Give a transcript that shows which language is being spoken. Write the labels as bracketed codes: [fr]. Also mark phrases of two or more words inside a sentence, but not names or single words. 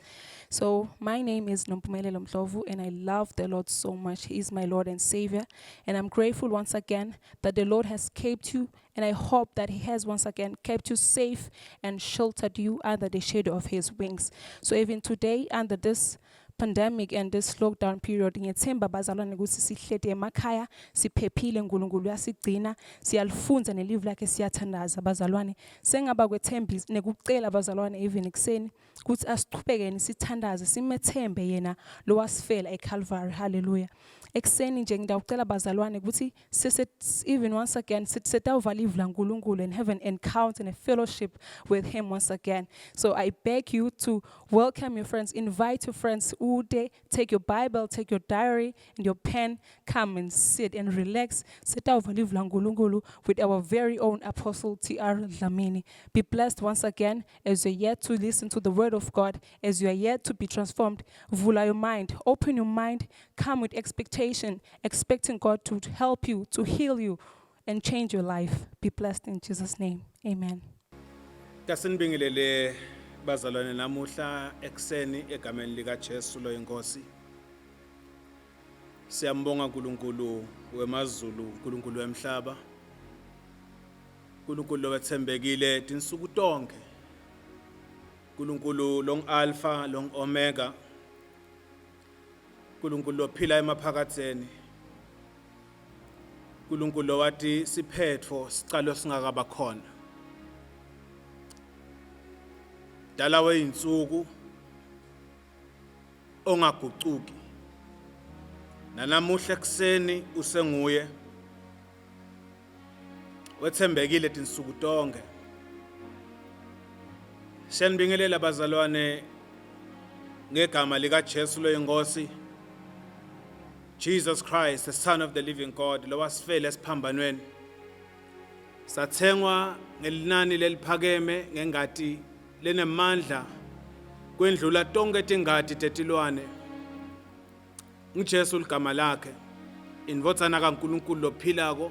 [en] So, my name is Nompumelelo Mdlovu, and I love the Lord so much. He is my Lord and Savior, and I'm grateful once again that the Lord has kept you, and I hope that He has once again kept you safe and sheltered you under the shadow of His wings. So, even today, under this pandemic and this lockdown period, [ss] ngiyethemba bazalwane ukuthi sihlete emakhaya siphephile, uNkulunkulu uyasigcina, siyalifunza nelive lakhe, siyathandaza bazalwane. Sengaba kwethembisa nekucela bazalwane even ekseni ukuthi asiqhubekeni sithandaze, simethembe yena lo wasifela eCalvary. [en] Hallelujah. [ss] Ekseni nje ngidawucela bazalwane ukuthi [en] even once again [ss] setawuvala live laNkulunkulu [en] and have an encounter and a fellowship with Him once again. So I beg you to welcome your friends, invite your friends. Ude, take your Bible, take your diary and your pen, come and sit and relax. [ss] Setawuvala live laNkulunkulu [en] with our very own Apostle T.R. Dlamini. Be blessed once again as you're yet to listen to the Word of God, as you are yet to be transformed. Vula your mind, open your mind, come with expectation, expecting God to help you, to heal you, and change your life. Be blessed in Jesus' name. Amen. [ss] Kasinibingelele bazalwane namuhla ekseni egameni lika Jesu lo inkosi. Siyambonga uNkulunkulu wemazulu, uNkulunkulu wemhlaba. uNkulunkulu wethembekile tinsuku tonke. uNkulunkulu long alpha, long omega. uNkulunkulu ophila emaphakatheni. uNkulunkulu wathi siphetho sicalo singakaba khona. Dala weinsuku ongagucuki. Nanamuhla ekseni usenguye. Wethembekile tinsuku tonke. Siyanibingelela bazalwane ngegama lika Jesu lo inkosi. [en] Jesus Christ, the Son of the living God, [ss] lo wasifela esiphambanweni. Sathengwa ngelinani leliphakeme ngengati lenemandla kwendlula tonke tingadi tetilwane. NguJesu ligama lakhe, indvodzana kaNkulunkulu lophilako.